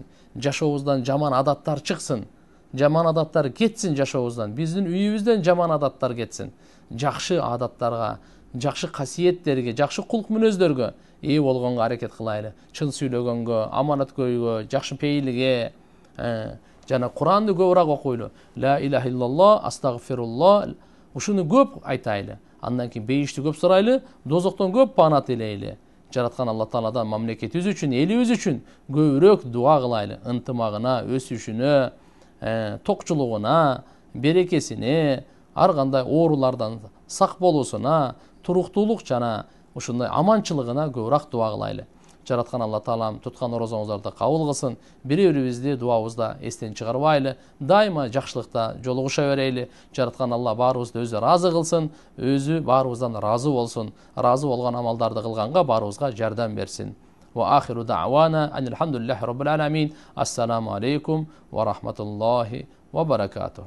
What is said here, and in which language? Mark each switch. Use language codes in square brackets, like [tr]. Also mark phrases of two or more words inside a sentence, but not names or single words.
[ky] Жашообуздан жаман адаттар чыксын. Жаман адаттар кетсин жашообуздан. Биздин үйүбүздөн жаман адаттар кетсин. Жакшы адаттарга, жакшы касиеттерге, жакшы кулк мүнөздөргө ээ болгонго аракет кылайлы. Чын сүйлөгөнгө, аманаткөйгө, жакшы пейилге, жана Куранды көбүрөөк окуйлу. [ar] لا إله إلا الله, [ky] астагфируллах. Ушуну көп айтайлы. Андан кийин бейишти көп сурайлы, дозоктон көп пана тилейли. Жараткан Алла Тааладан мамлекетибиз үчүн, элибиз үчүн көбүрөөк дуа кылайлы. Ынтымагына, өсүшүнө, токчулугуна, берекесине, ар кандай оорулардан сак болуусуна, туруктуулук жана ушундай аманчылыгына көбүрөөк дуа кылайлы. Жараткан Алла Таалам туткан орозоңуздарды кабыл кылсын. Бири-бирибизди дуабызда эстен чыгарбайлы. Дайыма жакшылыкта жолугуша берейли. Жараткан Алла баарыбызды өзү ыраазы кылсын, өзү баарыбыздан ыраазы болсун. Ыраазы болгон амалдарды кылганга баарыбызга жардам берсин. [ar] وآخر دعوانا أن الحمد لله رب العالمين. السلام عليكم ورحمة الله وبركاته.